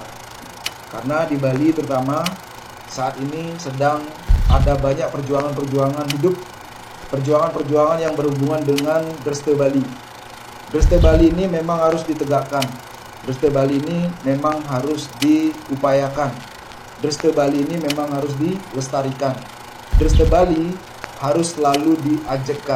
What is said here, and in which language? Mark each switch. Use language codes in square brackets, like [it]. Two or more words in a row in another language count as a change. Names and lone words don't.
[id] Karena di Bali terutama saat ini sedang ada banyak perjuangan-perjuangan hidup, perjuangan-perjuangan yang berhubungan dengan Dresta Bali. Dresta Bali ini memang harus ditegakkan. Dresta Bali ini memang harus diupayakan. Dresta Bali ini memang harus dilestarikan. Dresta Bali harus selalu diajekan.